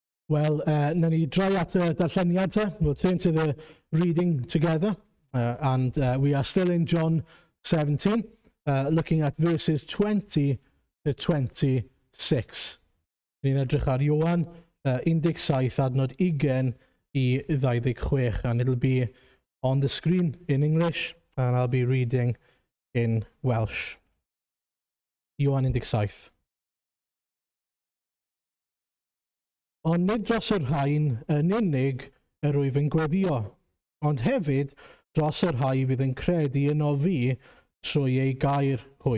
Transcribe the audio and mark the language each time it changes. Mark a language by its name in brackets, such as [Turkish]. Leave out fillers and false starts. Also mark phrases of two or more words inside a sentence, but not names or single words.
[Welsh] Well, na ni droi at y darlleniad te. [English] We'll turn to the reading together. And we are still in John 17, looking at verses 20 to 26. [Welsh] Ni'n edrych ar Ioan 17 adnod 20 I 26, [English] and it'll be on the screen in English, and I'll be reading in Welsh. [Welsh] Ioan 17. Ond nid dros yr rhain yn unig yr wyf yn gweddio, ond hefyd dros yr rhai fydd yn credu yno fi trwy ei gair hwy.